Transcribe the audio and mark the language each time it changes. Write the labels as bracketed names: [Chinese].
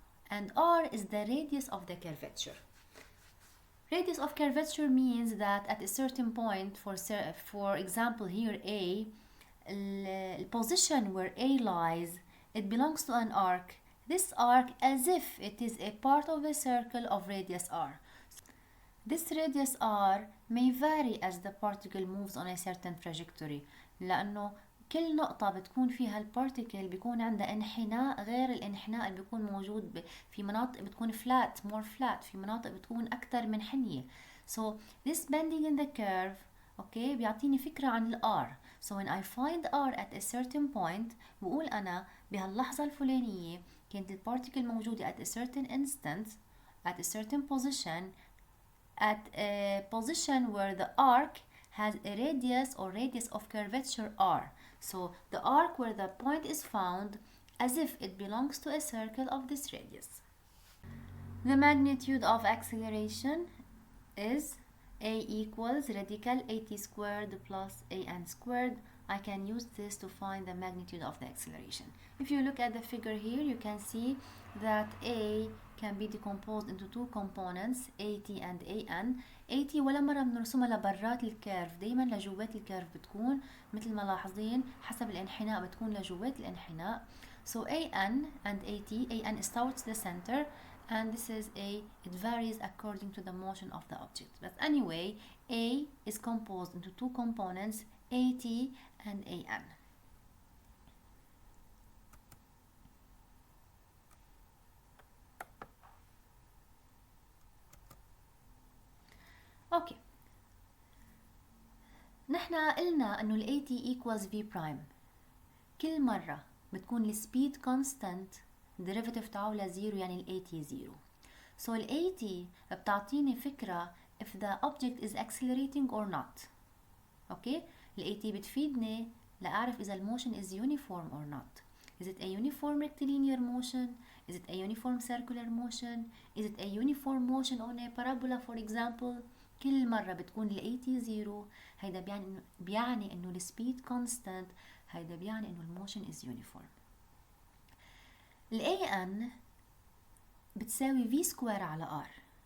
[English] And r is the radius of the curvature. Radius of curvature means that at a certain point, for example here A, the position where A lies, it belongs to an arc. This arc as if it is a part of a circle of radius r. This radius r may vary as the particle moves on a certain trajectory، [Arabic] لأنه كل نقطة بتكون فيها البارتيكل بيكون عندها انحناء غير الانحناء اللي بيكون موجود في مناطق بتكون [English] flat, more flat، [Arabic] في مناطق بتكون أكتر منحنية. [English] So this bending in the curve okay [Arabic] بيعطيني فكرة عن ال R. [English] So when I find R at a certain point [Arabic] بقول أنا بهاللحظة الفلانية كانت البارتيكل موجودة [English] at a certain instant at a certain position at a position where the arc has a radius or radius of curvature r. So the arc where the point is found as if it belongs to a circle of this radius. The magnitude of acceleration is a equals radical at squared plus an squared. I can use this to find the magnitude of the acceleration. If you look at the figure here, you can see that A can be decomposed into two components, AT and AN. [Arabic] AT ولا مرة بنرسمها لبرات الكيرف، دايما لجوات الكيرف بتكون مثل ما لاحظين حسب الانحناء بتكون لجوات الانحناء. [English] So AN and AT, AN is towards the center and this is it varies according to the motion of the object. But anyway, A is composed into two components, AT and AN. [Arabic] اوكي نحنا قلنا انه ال AT [English] equals V prime. [Arabic] كل مرة بتكون السبيد [English] constant derivative [Arabic] تاعه لزيرو يعني ال AT زيرو. [English] So [Arabic] ال AT بتعطيني فكرة [English] if the object is accelerating or not. [Arabic] اوكي ال AT بتفيدني لأعرف إذا الموشن [English] is uniform or not. Is it a uniform rectilinear motion? Is it a uniform circular motion? Is it a uniform motion on a parabola for example? [Arabic] كل مرة بتكون ال AT زيرو هيدا بيعني إنه السبيد constant، هيدا بيعني إنه الموشن [English] is uniform. [Arabic] ال AN بتساوي V square على R.